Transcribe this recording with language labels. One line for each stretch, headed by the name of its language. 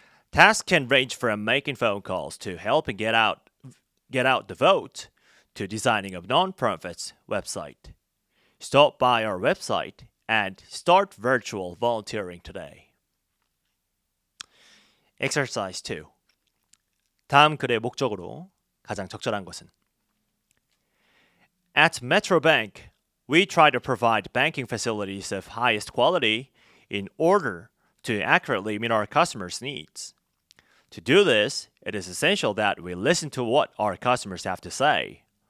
English: Tasks can range from making phone calls to helping get out the vote to designing a non-profit's website. Stop by our website and start virtual volunteering today. Exercise 2.
Korean: 다음 글의 목적으로 가장 적절한 것은?
English: At Metro Bank, we try to provide banking facilities of highest quality in order to accurately meet our customers' needs. To do this, it is essential that we listen to what our customers have to say.